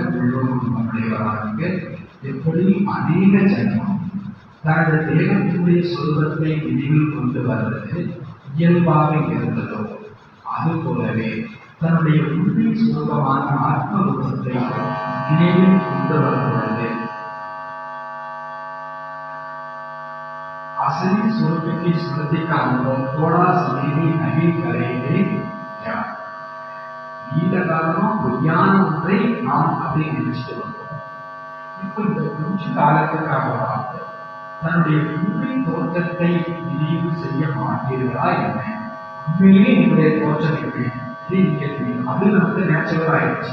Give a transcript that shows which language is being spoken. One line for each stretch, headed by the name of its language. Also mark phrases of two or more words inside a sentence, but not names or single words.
Tamil: உள்ளூர் நம்முடையவராக எப்படி அநேக ஜன்மம் தனது தேவத்தினுடைய சொருபத்தை நினைவில் கொண்டு வருவது இயல்பாக இருந்ததோ அதுபோலவே தன்னுடைய உண்மை சுரூபமான ஆத்ம ரூபத்தை நினைவில் கொண்டு வருகிறது.
Hindi: असली स्वरूप की स्मृति का अनुभव थोड़ा समय ही नहीं करेंगे क्या?
Tamil: நீண்ட காலமா பொய்யான ஒன்றை நாம் அப்படி நினைச்சிட்டு வந்தோம். இப்போ இந்த கொஞ்ச காலத்துக்காக தன்னுடைய உண்மை தோற்றத்தை நினைவு செய்ய மாட்டீர்களா என்ன? உண்மையிலே என்னுடைய தோற்றம் எப்படி? அது நமக்கு நேச்சுரல் ஆயிடுச்சு.